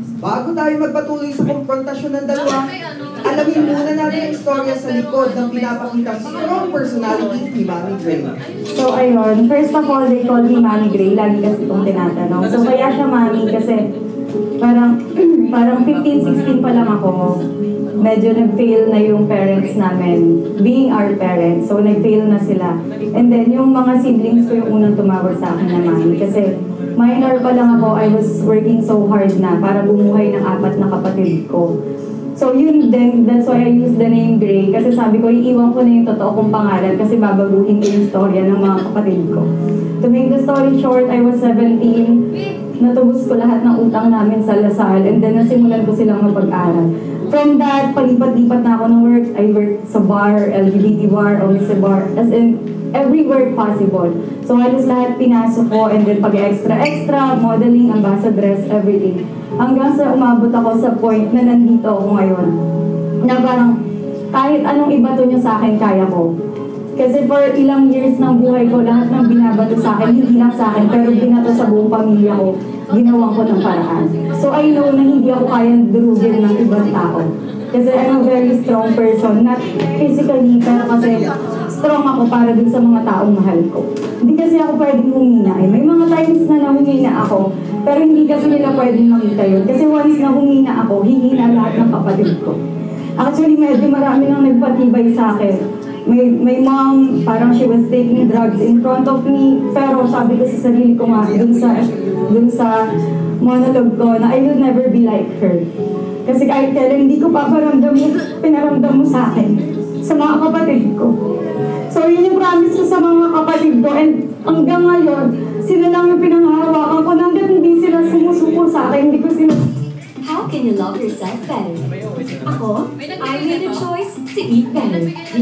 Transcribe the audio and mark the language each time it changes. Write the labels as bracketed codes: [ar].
[tl] Bago tayo magpatuloy sa konfrontasyon ng dalawa, alamin muna natin ang istorya sa likod ng pinapakitang strong personality ni Mami Gray. [en] So ayun, first of all, they call me Mami Gray. [tl] Lagi kasi itong tinatanong. So kaya siya Mami kasi parang 15-16 pa lang ako. Medyo nag-fail na yung parents namin, [en] being our parents. [tl] So nag-fail na sila. And then yung mga siblings ko yung unang tumawag sa akin na Mami. Kasi minor pa lang ako, [en] I was working so hard [tl] na para bumuhay ng 4 na kapatid ko. [en] So yun din, that's why I use the name Gray. [tl] Kasi sabi ko, iiwan ko na yung totoo kong pangalan kasi babaguhin ko yung storya ng mga kapatid ko. [en] To make the story short, I was 17. [tl] Natubos ko lahat ng utang namin sa Lasal and then nasimulan ko silang mapag-aral. [en] From that, [tl] palipat-lipat na ako ng [en] work. I worked sa bar, LGBT bar, OMC bar, as in every work possible. [tl] So halos lahat pinasok ko and then pag-extra, modeling, ambassadress, everything. Hanggang sa umabot ako sa point na nandito ako ngayon. Na parang kahit anong ibato nyo sa akin, kaya ko. Kasi for ilang years ng buhay ko, lahat ng binabato sa akin, hindi lang sa akin, pero binato sa buong pamilya ko, ginawa ko ng paraan. [en] So I know [tl] na hindi ako kayang durugin ng ibang tao. Kasi [en] I'm a very strong person, not physically, [tl] pero kasi strong ako para dun sa mga taong mahal ko. Hindi kasi ako pwedeng humina. May mga times na nahumina ako, pero hindi kasi nila pwedeng makita yun. Kasi once na humina ako, hihina lahat ng kapatid ko. Actually, medyo marami nang nagpatibay sa akin. May mom, parang [en] she was taking drugs in front of me, [tl] pero sabi ko sa sarili ko nga, dun sa monologue ko, na [en] I will never be like her. [tl] Kasi kahit kailan hindi ko paparamdam mo, pinaramdam mo sa akin, sa mga kapatid ko. So yun yung promise ko sa mga kapatid ko, and hanggang ngayon, sila lang yung pinanghahawakan ko, hanggang hindi sila sumusuko sa akin, hindi ko sila... [en] How can you love yourself better? Ako, I made a choice to eat better.